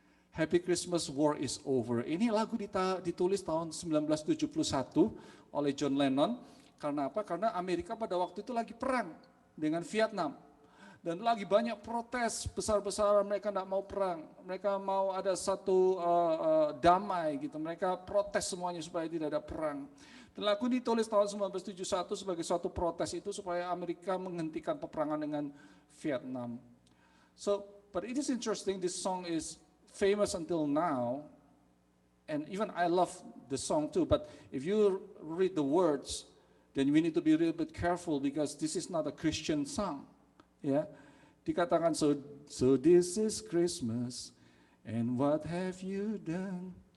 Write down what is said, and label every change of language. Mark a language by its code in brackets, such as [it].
[en] Happy Christmas, War is Over. [id] Ini lagu ditulis tahun 1971 oleh John Lennon. Karena apa? Karena Amerika pada waktu itu lagi perang dengan Vietnam. Dan lagi banyak protes besar-besaran, mereka tidak mau perang. Mereka mau ada satu damai gitu. Mereka protes semuanya supaya tidak ada perang. Dan lagu ditulis tahun 1971 sebagai suatu protes itu supaya Amerika menghentikan peperangan dengan Vietnam. [en] So, but it is interesting, this song is famous until now, and even I love the song too, but if you read the words, then we need to be a little bit careful because this is not a Christian song. [id] Ya, dikatakan [en] so this is Christmas and what have you done?